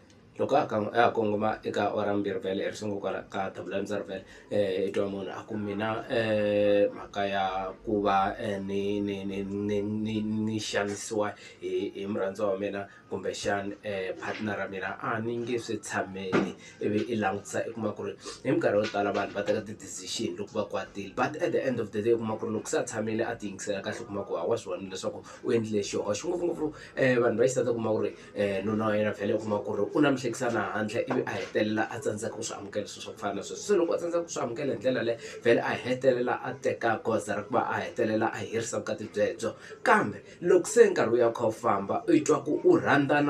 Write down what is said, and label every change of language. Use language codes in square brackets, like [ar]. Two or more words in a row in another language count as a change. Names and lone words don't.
[ts] loko a kongoma eka ora mbirhi vhele ri sungu kwala ka tabulani vhele i twa munhu a ku mina mhaka ya ku va ni xanisiwa hi murhandziwa wa mina kumbexani partner ra mina a ni nge swi tshameli ivi i langutisa i kuma ku ri hi minkarhi yo tala vanhu va teka ti-decision loko va kwatile [en] but at the end of the day [ts] u kuma ku ri loko se a tshamile a ti yingisela kahle u kuma ku wa swi vona leswaku u endlile xihoxo ngopfungopfu vanhu va xisati u kuma ku ri nuna wa yena vhele u kuma ku ri u na mihlekisana handle ivi a hetelela a tsandzeka ku swi amukela swilo swa ku fana na sweswo se loko a tsandzeka ku swi amukela hi ndlela leyi vhele a hetelela a teka goza ra ku va a hetelela a herisa vukati byebyo kambe loko se nkarhi wu ya kha wu famba u twa ku u rhandzana